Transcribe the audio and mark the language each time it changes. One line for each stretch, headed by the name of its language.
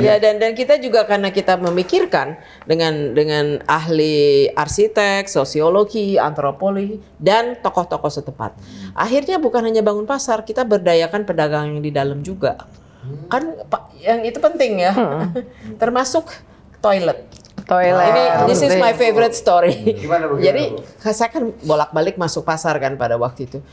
Indonesian: Ya, dan kita juga karena kita memikirkan dengan ahli arsitek, sosiologi, antropologi dan tokoh-tokoh setempat. Akhirnya bukan hanya bangun pasar, kita berdayakan pedagang yang di dalam juga. Kan yang itu penting ya. Termasuk toilet. Ini
English: this is my favorite story.
Indonesian: Gimana, Bu? Jadi saya kan bolak-balik masuk pasar kan pada waktu itu.